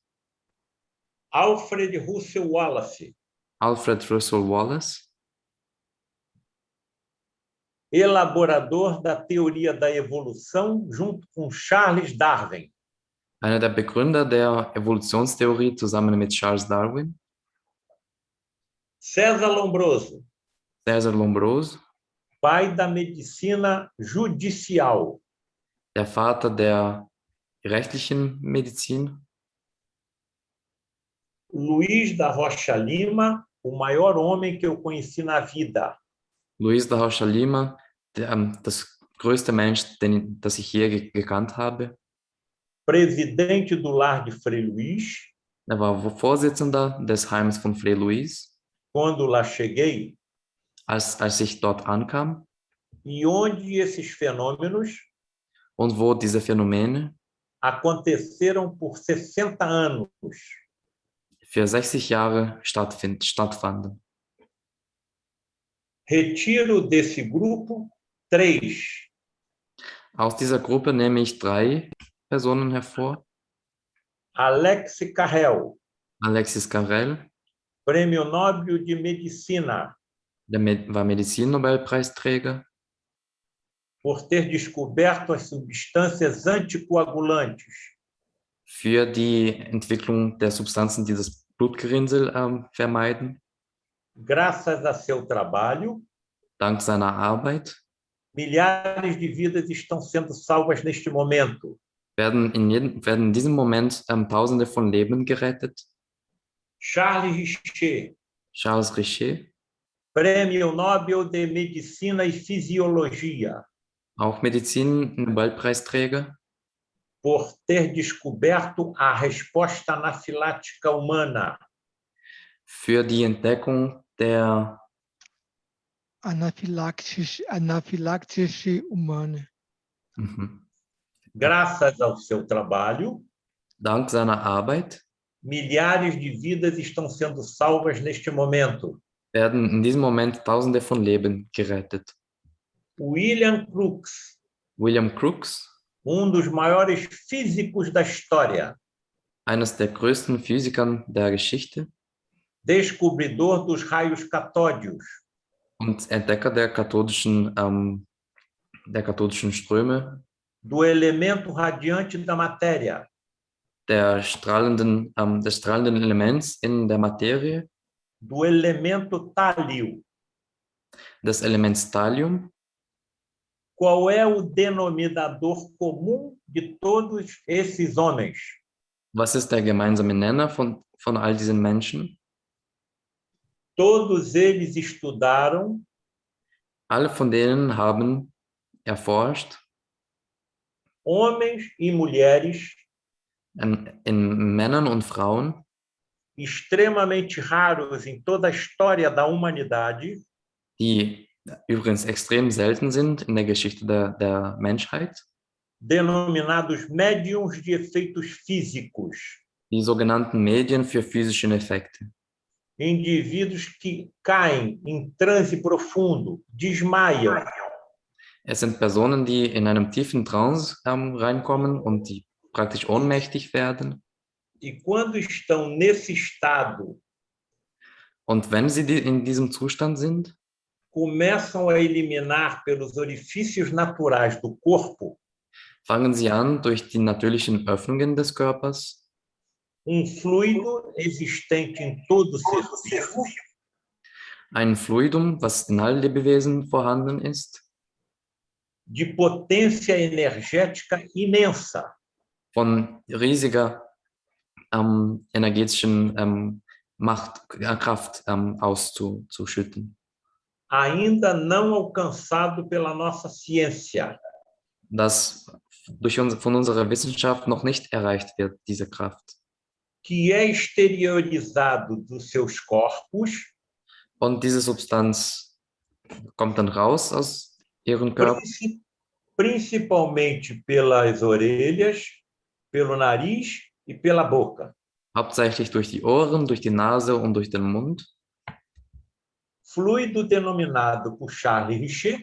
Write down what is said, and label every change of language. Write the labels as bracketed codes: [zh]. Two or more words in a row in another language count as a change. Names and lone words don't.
[pt] Alfred Russel Wallace, [de] Alfred Russel Wallace, [pt] elaborador da teoria da evolução junto com Charles Darwin, [de] einer der Begründer der Evolutionstheorie zusammen mit Charles Darwin. [pt] César Lombroso, [de] César Lombroso, [pt] pai da medicina judicial, [de] der Vater der rechtlichen Medizin. [pt] Luiz da Rocha Lima, o maior homem que eu conheci na vida, [de] Luiz da Rocha Lima, das größte Mensch, das ich je gekannt habe. [pt] presidente do lar de Frei Luiz. [de] Er war Vorsitzender des Heims von Frei Luiz, [pt] Quando lá cheguei, [de] als ich dort ankam, [pt] e onde esses fenômenos [de] und wo diese Phänomene [pt] aconteceram por 60 anos. [de] für 60 Jahre stattfanden. [pt] Retiro desse grupo 3. [de] Aus dieser Gruppe nehme ich 3 Personen hervor. [pt] Alex Carrel, [de] Alexis Carrel, [pt] Prêmio Nobel de Medicina, [de] der war Medizinnobelpreisträger, [pt] por ter descoberto as substâncias anticoagulantes, [de] für die Entwicklung der Substanzen, die das Blutgerinnsel vermeiden. [pt] Graças a seu trabalho, [de] Dank seiner Arbeit [pt] milhares de vidas estão sendo salvas neste momento. [de] werden in diesem Moment Tausende von Leben gerettet. [pt] Charles Richer, [de] Charles Richer, [pt] Prêmio Nobel de Medicina e Fisiologia, [de] auch Medizin-Nobelpreisträger, [pt] por ter descoberto a resposta anafilática humana, [de] für die Entdeckung der anaphylaktische humane. [pt] Graças ao seu trabalho, [de] Dank seiner Arbeit [pt] milhares de vidas estão sendo salvas neste momento. [de] werden in diesem Moment Tausende von Leben gerettet. [pt] William Crookes, [de] William Crookes, [pt] dos maiores físicos da história, [de] eines der größten Physikern der Geschichte [pt] descobridor dos raios catódios, [de] und Entdecker der kathodischen Ströme, [pt] do elemento radiante da matéria, [de] des strahlenden Elements in der Materie, [pt] do elemento tálio. [de] des Elements Thallium. [pt] Qual é o denominador comum de todos esses homens? [de] Was ist der gemeinsame Nenner von all diesen Menschen? [pt] Todos eles estudaram [de] Alle von denen haben erforscht, [pt] homens e mulheres [de] in Männern und Frauen, [pt] extremamente raros em toda a história da humanidade, [de] die übrigens extrem selten sind in der Geschichte der Menschheit, [pt] denominados médiums de efeitos físicos, [de] die sogenannten Medien für physische Effekte. [pt] indivíduos que caem em transe profundo, desmaiam, [de] Es sind Personen, die in einem tiefen Trance reinkommen und die praktisch ohnmächtig werden. [pt] e quando estão nesse estado, [de] Und wenn sie in diesem Zustand sind, [pt] começam a eliminar pelos orifícios naturais do corpo [de] fangen sie an, durch die natürlichen Öffnungen des Körpers [pt] fluido existente em todo ser vivo, [de] ein Fluidum, was in allen Lebewesen vorhanden ist, [pt] de potência energética imensa, [de] von riesiger energetischen Kraft auszuschütten, [pt] ainda não alcançado pela nossa ciência, [de] das von unserer Wissenschaft noch nicht erreicht wird, diese Kraft. [pt] que é exteriorizado dos seus corpos, [de] Und diese Substanz kommt dann raus aus ihren Körpern, [pt] principalmente pelas orelhas, pelo nariz e pela boca. [de] hauptsächlich durch die Ohren, durch die Nase und durch den Mund. [pt] Fluido denominado por Charles Richer